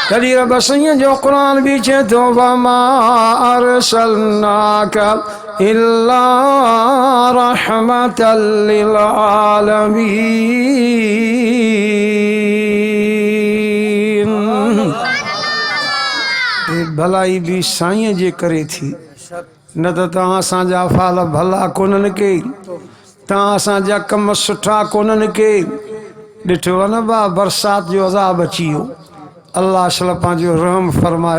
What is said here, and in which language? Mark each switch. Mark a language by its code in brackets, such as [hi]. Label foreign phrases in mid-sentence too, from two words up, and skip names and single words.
[sd] तॾहिं रब साईं जो क़ुरान बि चए थो [ar] وما أرسلناك إلا رحمة للعالمين. [sd] भलाई भी साईं जे करे थी, न त तव्हां असांजा फाल भला कोन्हनि के, तव्हां असांजा कम सुठा कोन्हनि के। ॾिठो आहे न बा बरसात जो अज़ाब अची वियो, अल्लाह शल पंहिंजो रहम फरमाए।